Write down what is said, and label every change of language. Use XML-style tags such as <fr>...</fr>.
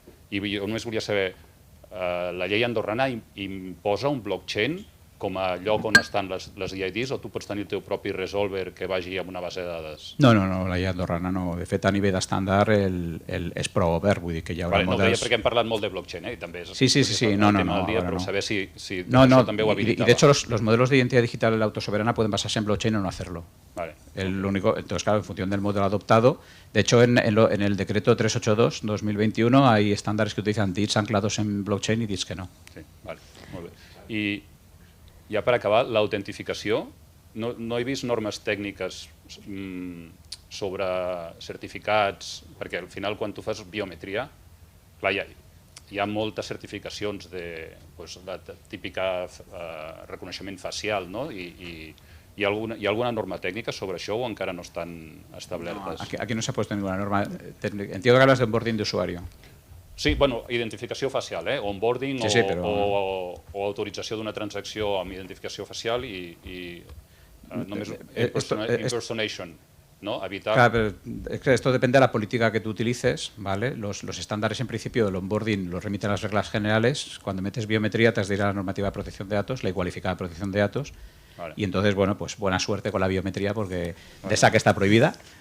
<ca>I jo només volia saber, la llei andorrana imposa un blockchain com a lloc on estan les DIDs, o tu pots tenir el teu propi resolver que vagi amb una base de dades? No, la llei andorrana no. De fet, a nivell d'estàndard és prou obert, vull dir que hi haurà models... Perquè hem parlat molt de blockchain, i també és sí, no, tema del dia, però saber si no, també ho habilitava.</ca> <es>Y de hecho los modelos de identidad digital autosoberana pueden basarse en blockchain o no hacerlo. Vale. Entonces, claro, en función del modelo adoptado, de hecho en el decreto 382-2021 hay estándares que utilizan DITs anclados en blockchain y DITs que no.</es> <ca>Sí, vale, molt bé. I ja per acabar, l'autentificació, no he vist normes tècniques sobre certificats, perquè al final quan tu fas biometria, clar, hi ha moltes certificacions de la típica reconeixement facial, no? I hi ha alguna norma técnica sobre això o encara no estan establertes?</ca> <es>No, aquí no se ha puesto ninguna norma técnica. Entiendo que hablas de onboarding de usuario.</es> <ca>Sí, bueno, identificació facial, onboarding sí, però... o autorització d'una transacció amb identificació facial i només impersonation, ¿no?</ca> <es>Evitar... Claro, pero es que esto depende de la política que tú utilices, ¿vale? Los estándares en principio del onboarding los remiten las reglas generales. Cuando metes biometría te has de ir a la normativa de protección de datos, la igualificada de protección de datos. Vale. Y entonces, bueno, pues buena suerte con la biometría porque de esa que está prohibida.</es>